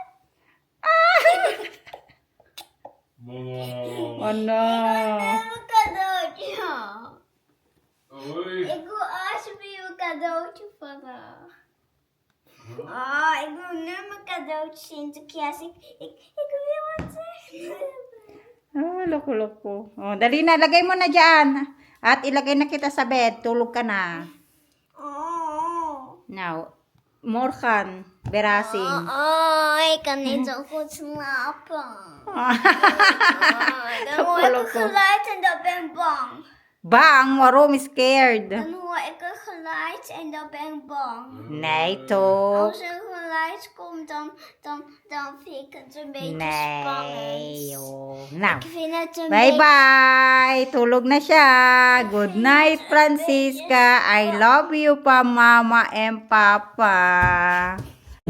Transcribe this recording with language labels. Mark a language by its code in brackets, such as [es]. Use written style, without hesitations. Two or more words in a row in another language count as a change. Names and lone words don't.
[nl] Mama. [en] Oh no. [nl] Mijn cadeautje. Oei. Ik wil alsjeblieft een cadeautje vandaag. Ik wil nu mijn cadeautje, Sinterklaas. Ik wil het echt hebben. [tl] Oh, loko. Oh, dali na, lagay mo na dyan. At ilagay na kita sa bed. Tulog ka na. Now, [nl] morgen, berasing. Ik kan niet zo goed slapen. Dan Zo hoor ik een [tl] loko. [nl] geluid en dan ben ik bang. Bang, waarom is scared? Dan hoor ik een geluid en dan ben ik bang. Nee, toch? Als er een geluid komt, dan vind ik het een beetje spannend. Nee, joh. Nou, Ik vind het een beetje... [tl] bye-bye. Tulog na siya. [en] Good night, Francisca. I love you pa, Mama and Papa.